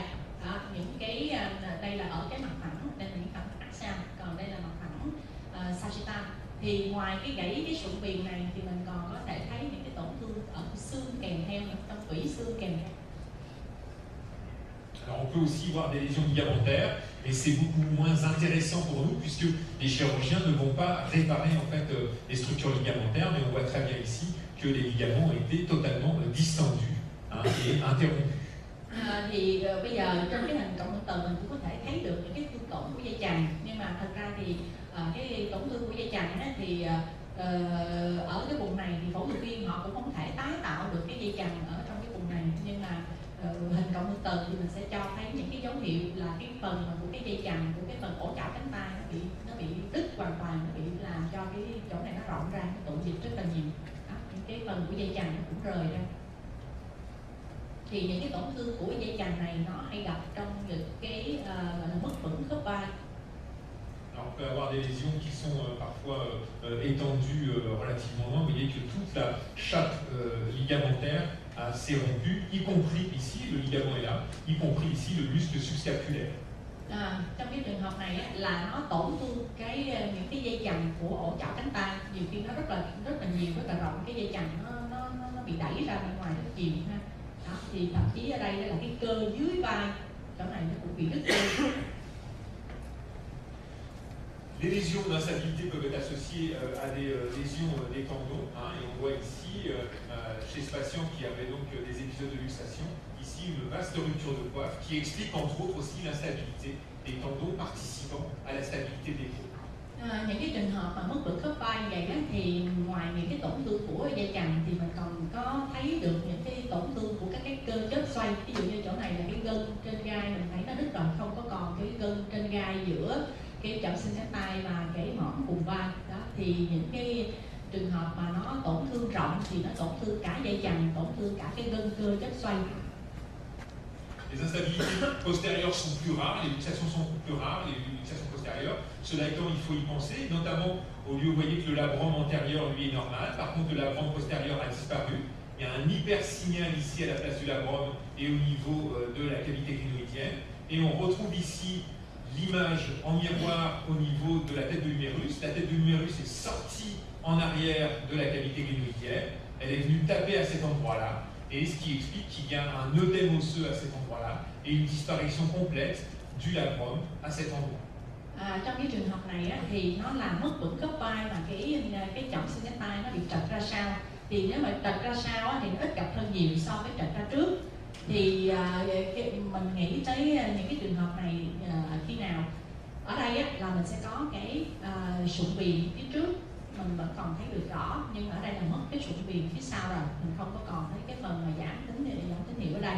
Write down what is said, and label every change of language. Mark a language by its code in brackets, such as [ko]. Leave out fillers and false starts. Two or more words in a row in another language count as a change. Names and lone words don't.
[vi] Đó, những cái đây là ở cái mặt phẳng, đây là những mặt axial, còn đây là mặt phẳng sagittal. Thì ngoài cái gãy cái sụn viền này thì mình còn có thể thấy những cái tổn thương ở xương kèm theo, trong tủy xương kèm theo. [fr] Alors on peut aussi voir des lésions ligamentaires, mais c'est beaucoup moins intéressant pour nous puisque les chirurgiens ne vont pas réparer en fait les structures ligamentaires, mais on voit très bien ici que les ligaments ont été totalement distendus et interrompus. [vi] Thì bây giờ trong cái hình cộng hưởng từ mình cũng có thể thấy được những cái thương tổn của dây chằng, nhưng mà thật ra thì cái tổn thương của dây chằng á, thì ở cái vùng này thì phẫu thuật viên họ cũng không thể tái tạo được cái dây chằng ở trong cái vùng này, nhưng mà hình cộng hưởng từ thì mình sẽ cho thấy những cái dấu hiệu là cái phần của cái dây chằng, của cái phần ổ chảo cánh tay nó bị đứt hoàn toàn, nó bị làm cho cái chỗ này nó rộng ra, nó tụ dịch rất là nhiều. Đó, những cái phần của dây chằng nó cũng rời ra. Thì những cái tổn thương của dây chằng này nó hay gặp trong những cái gọi là mất vững khớp vai. [fr] Alors, on peut avoir des lésions qui sont parfois étendues relativement loin. Vous voyez que toute la chape ligamentaire s'est rompue, y compris ici, le ligament est là, y compris ici le muscle subscapulaire. [vi] Trong cái trường hợp này á, là nó tổn thương những cái dây chằng của ổ chảo cánh tay, nhiều khi nó rất là nhiều, rất là rộng, cái dây chằng nó bị đẩy ra bên ngoài rất nhiều ha. Đó, thì thậm chí ở đây là cái cơ dưới vai chỗ này nó cũng bị đứt cơ. [fr] Les lésions d'instabilité peuvent être associées à des lésions des tendons, hein, et on voit ici, chez ce patient qui avait donc des épisodes de luxation, ici une vaste rupture de coiffe qui explique entre autres aussi l'instabilité des tendons participant à la stabilité des côtes. [vi] Những cái trường hợp mà mất vững khớp vai như vậy á, thì ngoài những cái tổn thương của dây chằng thì mình còn có thấy được những cái tổn thương của các cái cơ chớp xoay. Ví dụ như chỗ này là cái gân trên gai mình thấy nó đứt rồi, không có còn cái gân trên gai giữa cái chậu xương cánh tay và cái mỏm vùng vai. Đó thì những cái trường hợp mà nó tổn thương rộng thì nó tổn thương cả dây chằng, tổn thương cả cái gân cơ chớp xoay. [fr] Les instabilités postérieures sont plus rares, les luxations sont plus rares, les luxations postérieures. Cela étant, il faut y penser, notamment au lieu, vous voyez que le labrum antérieur, lui, est normal. Par contre, le labrum postérieur a disparu. Il y a un hypersignal ici à la place du labrum et au niveau de la cavité glinoïdienne. Et on retrouve ici l'image en miroir au niveau de la tête de l'humérus. La tête de l'humérus est sortie en arrière de la cavité glinoïdienne. Elle est venue taper à cet endroit-là. Et ce qui explique qu'il y a un œdème osseux à cet endroit-là et une disparition complète du labrum à cet endroit. [vi] Trong cái trường hợp này á, thì nó làm mất vững khớp vai và cái chỏm xương cánh tay nó bị trật ra sau. Thì nếu mà trật ra sau á, thì nó ít gặp hơn nhiều so với trật ra trước. Thì mình nghĩ tới những cái trường hợp này khi nào ở đây á, là mình sẽ có cái sụn viền phía trước mình vẫn còn thấy được rõ, nhưng ở đây là mất cái sụn viền phía sau rồi, mình không có còn thấy cái phần mà giảm tín hiệu ở đây.